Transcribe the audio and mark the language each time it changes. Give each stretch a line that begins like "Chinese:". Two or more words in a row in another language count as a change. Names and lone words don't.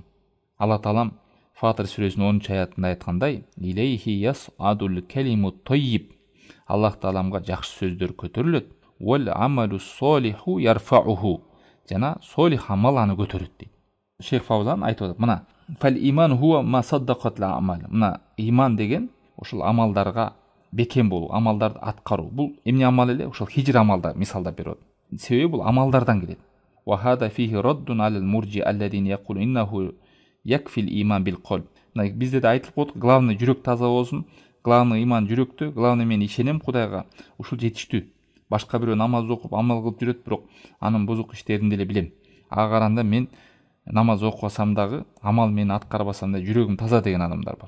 Kyrgyz: Алла Таалам Фатир сүрөсүнүн 10-аятында айткандай:
Arabic: "إليه يصعد الكلم الطيب",
Kyrgyz: Аллах Тааламга жакшы сөздөр көтөрүлөт.
Arabic: "والعمل الصالح يرفعه",
Kyrgyz: жана солих амал аны көтөрөт дейт. Шейх Фаузан айтып атат, мына
Arabic: فالإيمان هو ما صدقته الأعمال.
Kyrgyz: Мына иман деген ошол амалдарга бекем болуу, амалдарды аткаруу. Бул эмне амал эле? Ошол хижр амалдар мисалдап берип атат. Себеби бул амалдардан келет.
Arabic: وهذا فيه رد على المرجئة الذين يقولون إنه يكفي الإيمان بالقلب.
Kyrgyz: Бизде да айтылып отур, главный жүрөк таза болсун, главный иман жүрөктө, главный мен ишенем Кудайга, ушул жетиштүү. Башка бирөө намаз окуп, амал кылып жүрөт, бирок анын бузук иштерин деле билем. Ага караганда мен намаз окубасам дагы, амал менен аткарбасам да жүрөгүм таза деген адамдар бар.